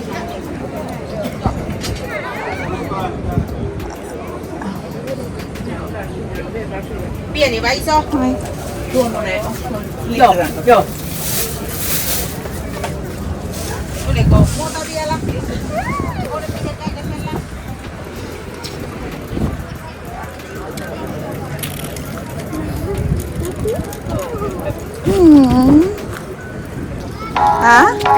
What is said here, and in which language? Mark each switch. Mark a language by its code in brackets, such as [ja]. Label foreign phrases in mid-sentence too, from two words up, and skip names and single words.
[fi] Pieni vai so. Ay. Yo, yo. Tuliko, muuta vielä. Ha?